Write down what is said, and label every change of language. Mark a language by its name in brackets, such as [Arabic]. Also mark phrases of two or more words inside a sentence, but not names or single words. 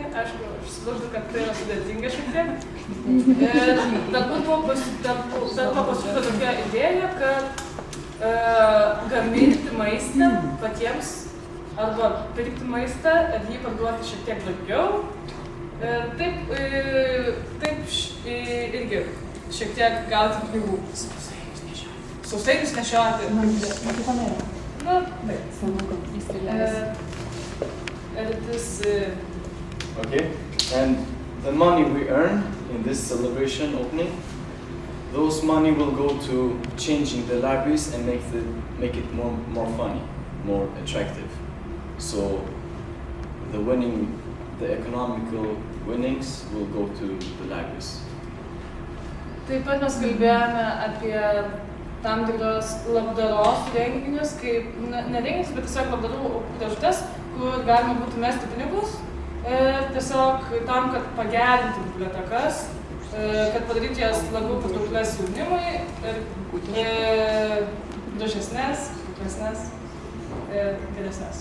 [Lithuanian] Aišku, aš suprantu, kad tai yra sudėtinga šiek tiek. Ir galbūt buvo pasiūlyta tokia idėja, kad gaminti maistą patiems arba pirkti maistą ir jį parduoti šiek tiek daugiau. Taip irgi šiek tiek gauti pinigų. Sausainius nešioti. Na, taip. [English] Okay, and the money we earn in this celebration opening, those money will go to changing the libraries and make it more funny, more attractive. So the economical winnings will go to the libraries. [Lithuanian] Taip pat mes kalbėjome apie tam tikros labdaros renginius, kaip ne renginius, bet tiesiog labdarų dėžutes, kur galima būtų mesti pinigus ir tiesiog tam, kad pagerinti bibliotekas, kad padaryti jas labiau patrauklias jaunimui ir gražesnės, kuklesnės ir geresnės.